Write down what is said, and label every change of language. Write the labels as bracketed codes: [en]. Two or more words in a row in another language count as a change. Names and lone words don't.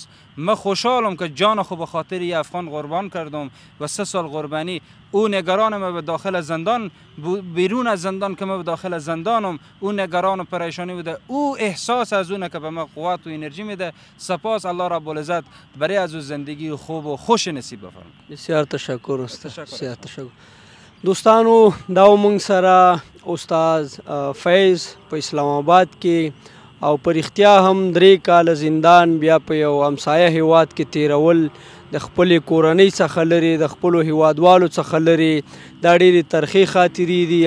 [fa] من خوشحالم که جان خود به خاطر یه افغان قربان کردم و 3 سال قربانی او نگران ما به داخل زندان، بیرون از زندان که ما به داخل زندانم، او نگران و پریشانی بوده، او احساس از اونه که به ما قوت و انرژی میده. سپاس الله رب العزت برای از او زندگی خوب و خوش نصیب بفرمایه. بسیار تشکر استاد. بسیار تشکر. [ps] دوستانو دا مونږ سره استاد فیض په اسلام آباد کې او پر اختیا هم 3 کال زندان، بیا په یو همسایه هیواد کې تیرول، د خپلې کورنۍ څخه لرې، د خپلو هیوادوالو څخه لرې، دا ډېرې ترخې خاطرې دي.